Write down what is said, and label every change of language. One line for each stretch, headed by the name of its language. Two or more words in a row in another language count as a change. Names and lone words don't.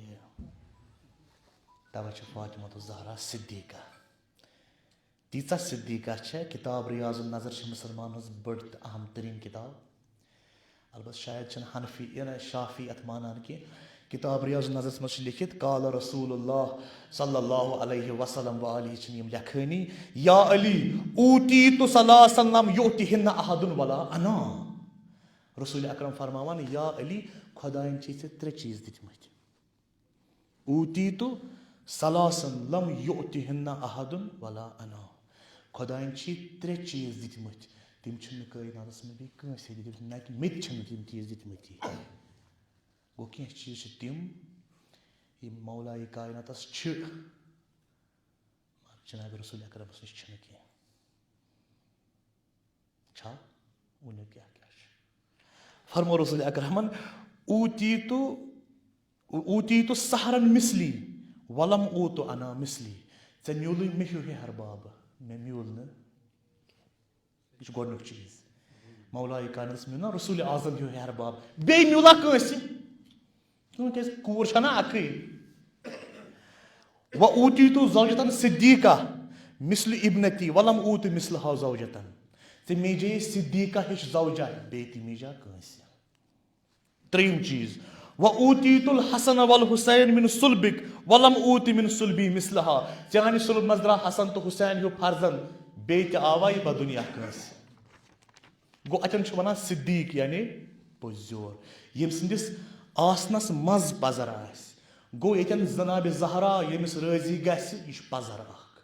Kashmiri: تَوَے چھِ فاطمہ الزہرا صدیٖقہ. تیٖژاہ صدیٖقہ چھےٚ کِتاب ریاض النظر چھِ مُسلمان ہٕنٛز بٔڑ تہٕ اہم تریٖن کِتاب. البتہ شاید چھِنہٕ حنفی شافی اَتھ مانان کینٛہہ. کِتاب ریاض النظرس منٛز چھِ لیکھِتھ
Arabic: قال رسول اللہ صلی اللہ علیہ وسلم وعلیہ
Kashmiri: چھِنہٕ یِم لیکھٲنی
Arabic: یا علی اوٗتیٖتُ ثلاثن لم یؤتِہِنَّ احدٌ ولا انا.
Kashmiri: رسول اکرم فرماوان یا علی خۄدایَن چھِ ژےٚ 3 چیٖز دِتمٕتۍ.
Arabic: اوٗتیٖتُ ثلاثن لم یؤتِہِنَّ احدٌ ولا انا.
Kashmiri: خۄدایَن چھِ 3 چیٖز دِتمٕتۍ تِم چھِنہٕ کٲیناتس منٛز بیٚیہِ کٲنٛسے دِتمٕتۍ نہ کہِ مےٚ تہِ چھِنہٕ تِم چیٖز دِتمٕتی. گوٚو کینٛہہ چیٖز چھِ تِم یِم مولایہِ کایناتس چھِ جناب رسول اکرمس نِش چھِنہٕ کینٛہہ. چھا ؤنِو کیٛاہ کیٛاہ چھُ. فرمو رسول اکرمن
Arabic: اوٗتیٖتُ سحرن مِثلی ولم اوٗتُ انا مِثلی.
Kashmiri: ژےٚ میوٗلٕے مےٚ ہیوٗ ہِحر بابہٕ مےٚ میوٗل نہٕ. یہِ چھُ گۄڈنیُک چیٖز. مولایہِ کایناتس میوٗل نہ رسول اعظم ہیوٗ ہِحر باب بیٚیہِ میوٗلا کٲنٛسہِ کیٛازِ کوٗر چھےٚ نہ اکٕے.
Arabic: وۄنۍ اوٗتیٖتُ زوجتن صدیٖقہ مِثلہِ ابنتی ولم اوٗتُ مِثلہا زوجتن.
Kashmiri: ژےٚ میجے صدیٖقہ ہِش زوجا بیٚیہِ تہِ میجا کٲنٛسہِ. 3یِم چیٖز وۄنۍ
Arabic: اوٗتیٖتُ الحسن والحسین مِن صُلبِک ولم اوٗتِ مِن صُلبی مِثلہا.
Kashmiri: چانہِ صُلب منٛز درٛاو حسن تہٕ حُسین ہیوٗ فرزن بیٚیہِ تہِ آوا یہِ بدُنیا کٲنٛسہِ. گوٚو اَتٮ۪ن چھُ وَنان صدیٖق یعنی پوٚزیور ییٚمہِ سٕنٛدِس آسنس منٛز پزر آسہِ. گوٚو ییٚتٮ۪ن جنابِ زہرا ییٚمِس رٲضی گژھِ یہِ چھُ پزر اکھ.